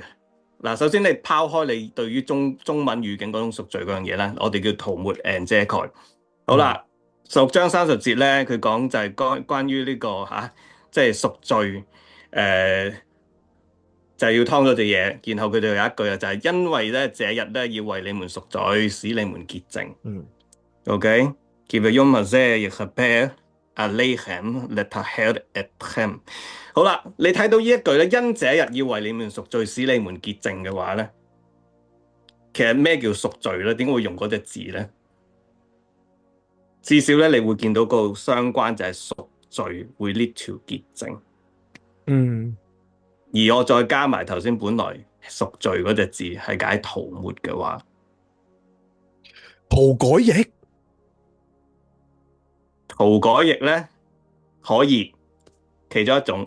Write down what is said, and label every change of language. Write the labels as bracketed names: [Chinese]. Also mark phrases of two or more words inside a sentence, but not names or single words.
[Cantonese] 嗱，首先你拋開你對於中文語境嗰種贖罪嗰樣嘢啦，我哋叫塗抹 and 遮蓋。好啦。6章30節咧，佢講就係關於呢個即係贖罪，就係要劏咗隻嘢，然後佢哋有一句啊，就係因為咧這日咧要為你們贖罪，使你們潔淨。OK， [Hebrew] כי ביום הזה יכפר עליכם לטהר אתכם. [Cantonese] 好啦，你睇到呢一句咧，因這日要為你們贖罪，使你們潔淨嘅話咧，其實咩叫贖罪咧？點解會用嗰隻字咧？至少咧，你會見到個相關就係贖罪會 [English] lead to [Cantonese] 潔淨。而我再加埋頭先本來贖罪嗰隻字係解塗抹嘅話，塗改液，塗改液咧可以其中一種。